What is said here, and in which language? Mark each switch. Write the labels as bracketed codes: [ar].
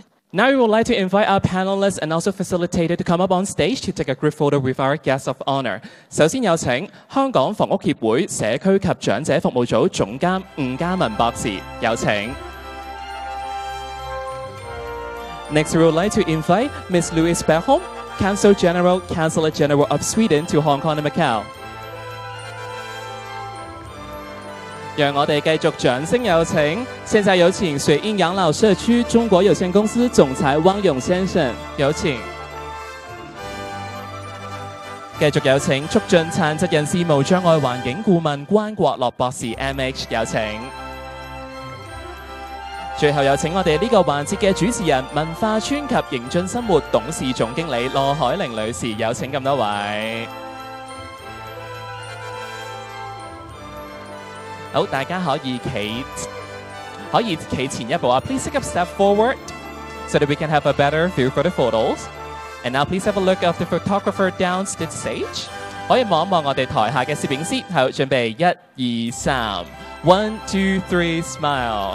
[en] Now we would like to invite our panelists and also facilitator to come up on stage to take a group photo with our guests of honor. [yue] 首先有請香港房屋協會社區及長者服務組總監吳嘉文博士，有請。 [en] Next, we would like to invite Ms. Louise Beckholm, Counselor General of Sweden to Hong Kong and Macau. [yue] 讓我哋繼續掌聲有請，現在有請水蔭養老社區中國有限公司總裁汪勇先生，有請。繼續有請促進殘疾人士無障礙環境顧問關國樂博士 MH， 有請。最後有請我哋呢個環節嘅主持人文化村及迎進生活董事總經理羅海玲女士，有請咁多位。好，大家可以企前一步啊 [en] ！Please take a step forward so that we can have a better view for the photos. And now please have a look of the photographer down the stage. [yue] 可以望一望我哋台下嘅攝影師。好，準備1、2、3 ，1、2、3 smile。